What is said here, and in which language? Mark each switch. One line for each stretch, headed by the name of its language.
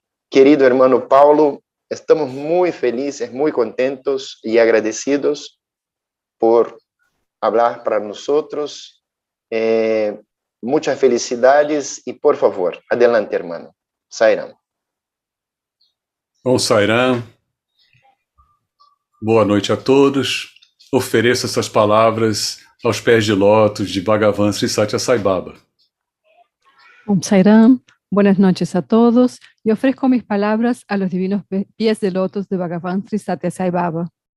Spanish: Querido hermano Paulo, estamos muy felices, muy contentos y agradecidos por hablar para nosotros. Muchas felicidades y por favor, adelante hermano.
Portuguese: Sairam. Bom, Sairam, boa noite a todos. Ofereço essas palavras aos pés de lótus de Bhagavan Sri Satya Sai Baba. Om Sairam,
Spanish: Buenas noches a todos y ofrezco mis palabras a los divinos pies de lotos de Bhagavan Sri Satya Sai Baba.